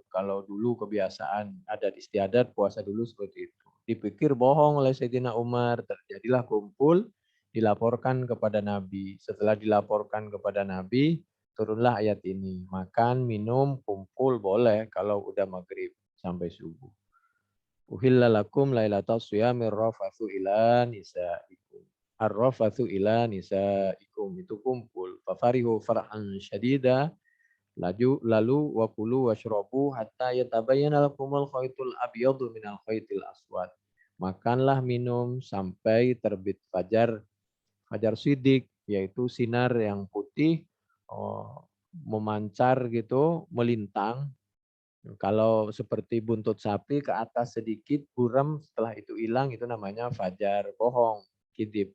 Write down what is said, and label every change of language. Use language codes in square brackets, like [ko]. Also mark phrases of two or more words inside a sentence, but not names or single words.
[id] Kalau dulu kebiasaan adat istiadat puasa dulu seperti itu. Dipikir bohong oleh Sayyidina Umar. Terjadilah kumpul, dilaporkan kepada Nabi. Setelah dilaporkan kepada Nabi, turunlah ayat ini. Makan, minum, kumpul boleh kalau udah maghrib sampai subuh. [ar] أحل لكم ليلة الصيام الرفث إلى نسائكم. الرفث إلى نسائكم, [id] itu kumpul. [ar] ففرحوا فرحا شديدا, lalu وكلوا واشربوا حتى يتبين لكم الخيط الأبيض من الخيط الأسود. [id] Makanlah, minum sampai terbit fajar, fajar shidik, yaitu sinar yang putih, memancar gitu, melintang. Kalau seperti buntut sapi ke atas sedikit, buram, setelah itu hilang, itu namanya fajar bohong, kidib.